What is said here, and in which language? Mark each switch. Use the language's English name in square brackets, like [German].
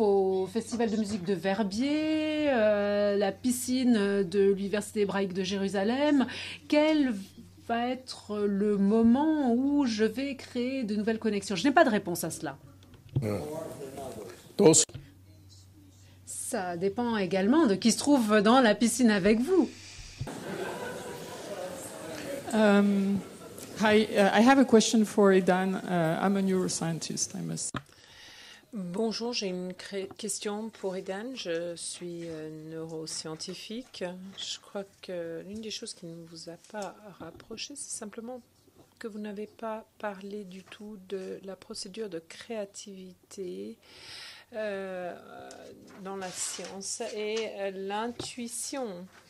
[French] Au Festival de musique de Verbier, la piscine de l'Université hébraïque de Jérusalem? Quel va être le moment où je vais créer de nouvelles connexions? Je n'ai pas de réponse à cela. Ça dépend également de qui se trouve dans la piscine avec vous. [English] Hi, I have a question for Idan. I'm a neuroscientist, I must say. [French] Bonjour, j'ai une question pour Idan. Je suis neuroscientifique. Je crois que l'une des choses qui ne vous a pas rapproché, c'est simplement que vous n'avez pas parlé du tout de la procédure de créativité dans la science et l'intuition.